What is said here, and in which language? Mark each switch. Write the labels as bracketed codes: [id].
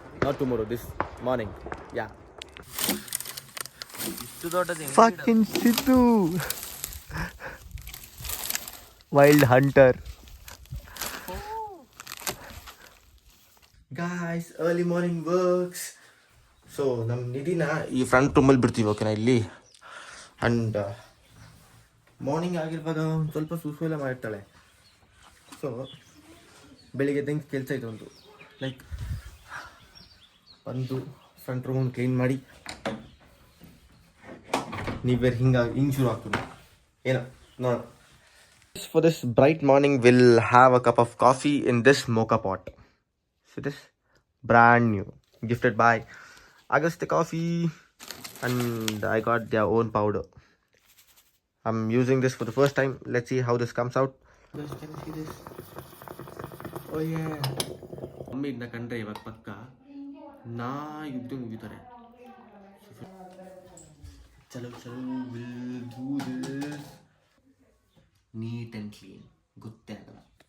[en] Not tomorrow, this morning. Yeah. Fucking Sidhu. Wild hunter. Guys, early morning works. [kn] So ನಮ್ಮ ನಿಧಿನ ಈ front ರೂಮಲ್ಲಿ ಬಿಡ್ತೀವಿ, ಓಕೆನಾ, ಇಲ್ಲಿ. ಆ್ಯಂಡ್ ಮಾರ್ನಿಂಗ್ ಆಗಿರುವಾಗ ಒಂದು ಸ್ವಲ್ಪ ಸುಸು ಎಲ್ಲ ಮಾಡಿರ್ತಾಳೆ. ಸೊ ಬೆಳಿಗ್ಗೆ ಎದ್ದಂಗೆ ಕೆಲಸ ಇದೆ ಒಂದು, ಲೈಕ್ ಒಂದು ಫ್ರಂಟ್ ರೂಮನ್ನು ಕ್ಲೀನ್ ಮಾಡಿ ನೀವೇರು ಹಿಂಗೆ ಶುರು ಆಗ್ತದೆ ಏನೋ ನೋಡೋಣ. [en] For this bright morning will have a cup of coffee in this moka pot. So this brand new, gifted by Augusta Coffee, and I got their own powder. I'm using this for the first time. Let's see how this comes out. Guys, can you see this? Oh yeah. [kn] Mummy ಇದನ್ನ ಕಂಡ್ರೆ ಇವಾಗ ಪಕ್ಕ ನಾ ಯುದ್ಧ ಮುಗಿತಾರೆ. [en] ಚಲೋ will do this neat and clean. [kn] ಗೊತ್ತೇ ಆಗಲ್ಲ.